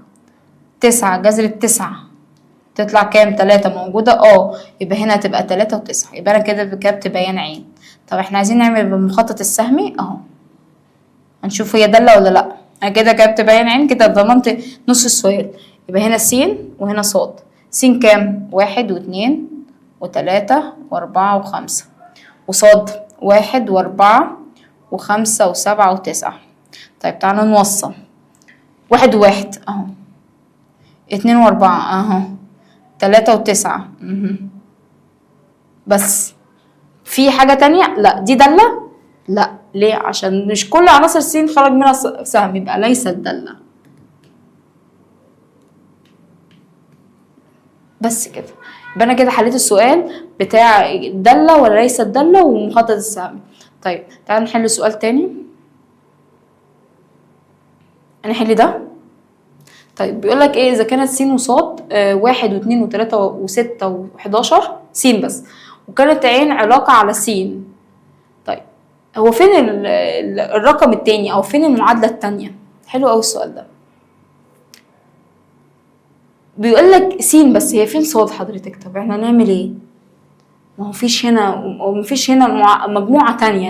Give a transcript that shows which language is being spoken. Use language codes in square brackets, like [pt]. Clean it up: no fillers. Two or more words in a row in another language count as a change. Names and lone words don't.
[ar] جذر ال9 تطلع كام؟ 3 موجودة. يبقى هنا هتبقى 3 و9. يبقى انا كده كتبت بيان عين. طب احنا عايزين نعمل بالمخطط السهمي اهو، هنشوف هي دالة ولا لا. انا كده كتبت بيان عين، كده ضمنت نص السؤال. يبقى هنا س وهنا ص. س كام؟ 1 و2 و3 و4 و5، وصاد 1 و4 و5 و7 و9. طيب تعالوا نوصل. 1 و1 اهو، 2 و4 اهو، 3 و9 بس. في حاجة تانية؟ لا. دي دالة؟ لا. ليه؟ عشان مش كل عناصر س خرج منها سهم، يبقى ليست دالة. بس كده. يبقى انا كده حليت السؤال بتاع دالة ولا ليست دالة ومخطط السهم. طيب تعالوا نحل سؤال تاني. هنحل ده. طيب بيقول لك ايه؟ اذا كانت س وصاد 1 و2 و3 و6 و11 س بس، وكانت عين علاقة على س. طيب هو فين الرقم التاني او فين المعادلة التانية؟ حلو اوي السؤال ده. بيقول لك س بس، هي فين صاد حضرتك؟ طب احنا هنعمل ايه؟ ما هو مفيش هنا ومفيش هنا مجموعة تانية.